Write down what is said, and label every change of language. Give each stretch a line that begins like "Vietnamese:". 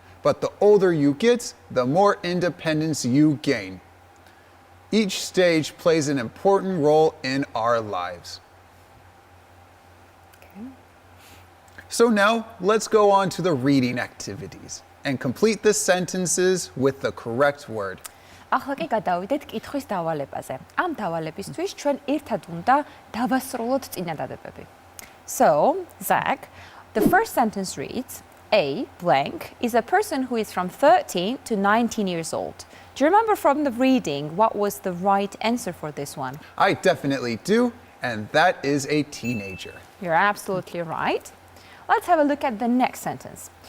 English: But the older you get, the more independence you gain. Each stage plays an important role in our lives. Okay. So now let's go on to the reading activities and complete the sentences with the correct word.
Georgian: ახლა კი გადავიდეთ კითხვის დავალებაზე. ამ დავალებისთვის ჩვენ ერთად უნდა დავასრულოთ წინადადებები.
English: So, Zach, the first sentence reads, A blank is a person who is from 13 to 19 years old. Do you remember from the reading what was the right answer for this one? I definitely do, and that is a teenager. You're absolutely right. Let's have a look at the next sentence.